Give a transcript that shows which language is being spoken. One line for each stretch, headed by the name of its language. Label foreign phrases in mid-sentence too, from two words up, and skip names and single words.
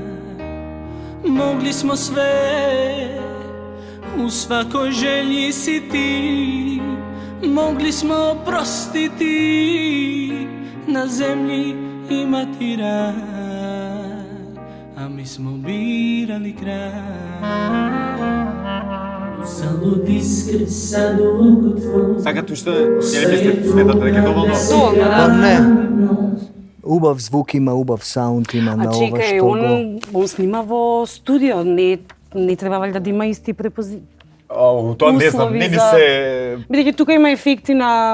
Serbian: Mogli smo sve, u svakoj želji si ti, mogli smo oprostiti, na zemlji imati raj, a mi smo birali kraj. Zalud iskre sad u oku tvoj.
Macedonian: Сакате уште, не сметате дека е доволно? Доволно, Па да. не. Убав звук има, убав саунд има на А ова чекај, што го... он снима во студио, не треба валјда да има исти препози. Тоа не знам, услови не ни за- се Бидејќи тука има ефекти на